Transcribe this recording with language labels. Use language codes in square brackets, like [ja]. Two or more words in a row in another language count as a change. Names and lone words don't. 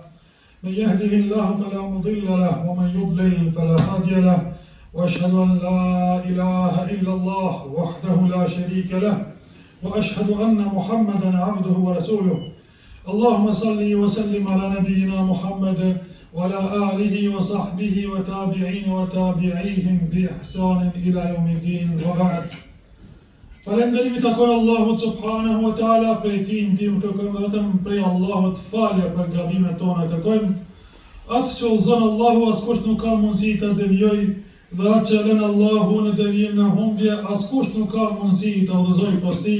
[ar] من يهده الله فلا مضل له ومن يضلل فلا هادي له وأشهد أن لا إله إلا الله وحده لا شريك له وأشهد أن محمدا عبده ورسوله اللهم صل وسلم على نبينا محمد وعلى آله وصحبه وتابعين وتابعيهم بإحسان إلى يوم الدين وبعد. [sq] Falënderimi takon Allahut [ar] سبحانه وتعالى, [sq] prej tij ndihmë kërkojmë vetëm prej Allahut falje për gabimet tona, kërkojmë atë që udhëzon Allahu, askush nuk ka mundësi ta devijojë, dhe atë që lën Allahu në devijim në humbje, askush nuk ka mundësi ta udhëzojë pas tij.